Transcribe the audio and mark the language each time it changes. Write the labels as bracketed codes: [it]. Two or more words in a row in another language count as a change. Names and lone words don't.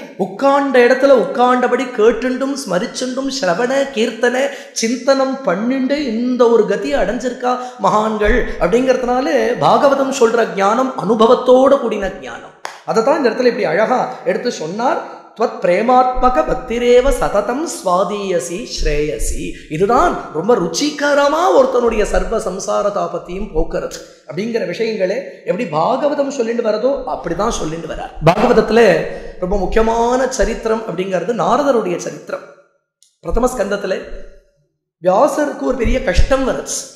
[ta] உட்காண்ட இடத்துல உட்காண்டபடி கேட்டுண்டும் ஸ்மரிச்சுண்டும் ஸ்ரவண கீர்த்தன சிந்தனம் பண்ணிண்டு இந்த ஒரு கதியை அடைஞ்சிருக்கா மகான்கள். அப்படிங்கிறதுனால பாகவதம் சொல்ற ஞானம் அனுபவத்தோட கூடின ஞானம். அதை தான் இந்த இடத்துல இப்படி அழகா எடுத்து சொன்னார். [sa] त्वत् प्रेमात्मक भक्तिरेव सततम स्वादीयसी श्रेयसी. [ta] இதுதான் ரொம்ப ருச்சிகரமா ஒருத்தனுடைய சர்வ சம்சார தாபத்தையும் போக்குறது அப்படிங்கிற விஷயங்களே எப்படி பாகவதம் சொல்லிட்டு வரதோ அப்படிதான் சொல்லிட்டு வரார். பாகவதத்துல ரொம்ப முக்கியமான சரித்திரம் அப்படிங்கிறது நாரதருடைய சரித்திரம். பிரதம ஸ்கந்தத்துல வியாசருக்கு ஒரு பெரிய கஷ்டம் வருது.